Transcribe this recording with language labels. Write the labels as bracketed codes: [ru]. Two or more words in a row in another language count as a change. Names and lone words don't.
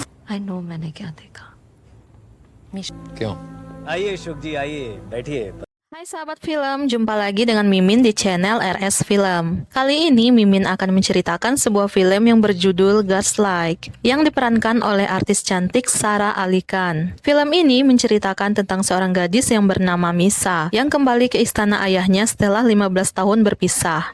[en] I know [hi] मैंने क्या देखा। क्यों? आइए शुभ जी, आइए बैठिए। [id] Hai sahabat film, jumpa lagi dengan Mimin di channel RS Film. Kali ini Mimin akan menceritakan sebuah film yang berjudul Gaslight yang diperankan oleh artis cantik Sarah Ali Khan. Film ini menceritakan tentang seorang gadis yang bernama Misa yang kembali ke istana ayahnya setelah 15 tahun berpisah.